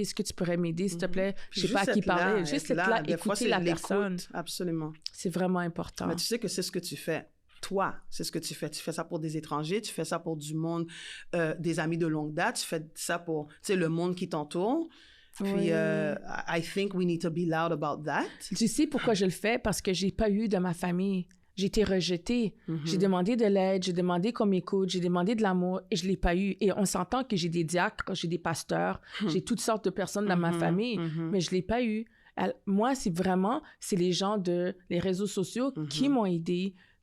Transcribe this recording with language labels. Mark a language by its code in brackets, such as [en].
[fr] Est-ce que tu pourrais m'aider, s'il te plaît? Je sais pas à qui parler. Juste être là, écouter la personne. Absolument. C'est vraiment important. Mais tu sais que c'est ce que tu fais. Toi, c'est ce que tu fais. Tu fais ça pour des étrangers, tu fais ça pour du monde, des amis de longue date, tu fais ça pour, tu sais, le monde qui t'entoure. Puis, [en] I think we need to be loud about that. [fr] Tu sais pourquoi je le fais? Parce que j'ai pas eu de ma famille. J'ai été rejetée. J'ai demandé de l'aide, j'ai demandé qu'on m'écoute, j'ai demandé de l'amour et je l'ai pas eu. Et on s'entend que j'ai des diacres, j'ai des pasteurs, j'ai toutes sortes de personnes dans ma famille, mais je l'ai pas eu. Moi, c'est les gens les réseaux sociaux qui m'ont aidée.